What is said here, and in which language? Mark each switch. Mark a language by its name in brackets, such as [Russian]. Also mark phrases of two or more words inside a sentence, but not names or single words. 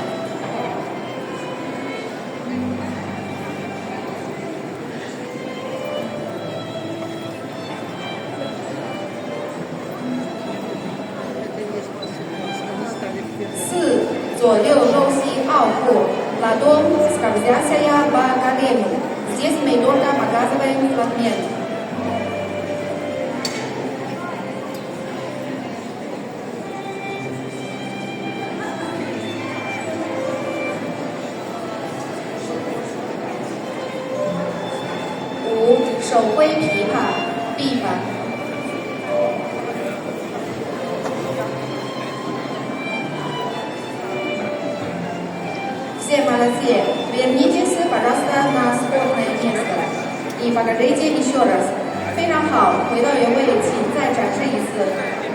[Chinese] 四，左右勾膝傲步, [Russian] ладонь скользящая по колену. Здесь мы только показываем фрагмент. [Chinese] 五，手挥琵琶，臂法。 [Russian] Все молодцы, вернитесь, пожалуйста, на исходное место и покажите еще раз. [Chinese] 非常好，回到原位，请再展示一次。